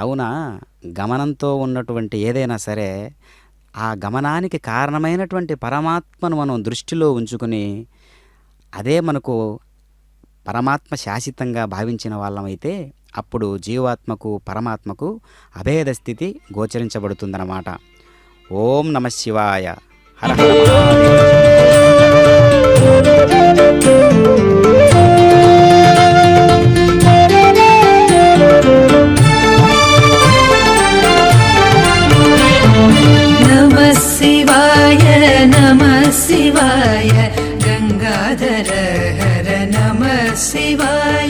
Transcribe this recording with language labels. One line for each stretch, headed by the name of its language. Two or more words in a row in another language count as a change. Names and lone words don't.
Telugu: కావున గమనంతో ఉన్నటువంటి ఏదైనా సరే ఆ గమనానికి కారణమైనటువంటి పరమాత్మను మనం దృష్టిలో ఉంచుకుని అదే మనకు పరమాత్మ శాశ్వతంగా భావించిన వాళ్ళమైతే అప్పుడు జీవాత్మకు పరమాత్మకు అభేద స్థితి గోచరించబడుతుందన్నమాట.
Sanskrit: ఓం నమ శివాయ. హర హర మహాదేవ. नमः शिवाय नमः शिवाय गंगाधर हर नमः शिवाय